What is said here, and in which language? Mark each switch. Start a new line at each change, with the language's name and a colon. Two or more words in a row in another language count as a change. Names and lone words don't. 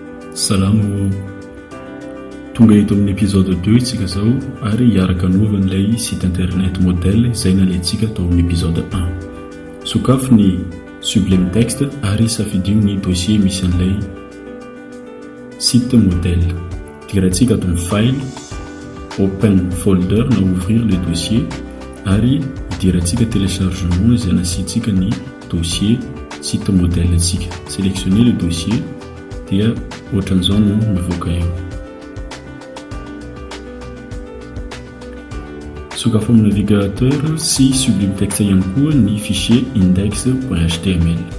Malagasy: Salamo, tonga eto amin'ny épisode 2 itsika zao ary hiaraka nova n'ilay
French: site internet modèle
Malagasy: izay nalaintsika tao amin'ny épisode 1. Sokafo ny Sublime Text ary safidio ny dossier misy an'ilay
French: site modèle.
Malagasy: Tiratsika ato amin'ny file,
English: open folder
Malagasy: na
French: ouvrir le dossier
Malagasy: ary idiratsika téléchargement izay nasitsika ny
French: dossier site modèle
Malagasy: tsika.
French: Sélectionner le dossier
Malagasy: dia ohatran'izao no mivoaka eo. Sokafo amin'ny navigateur sy Sublime Text ihany koa ny fichier index.html.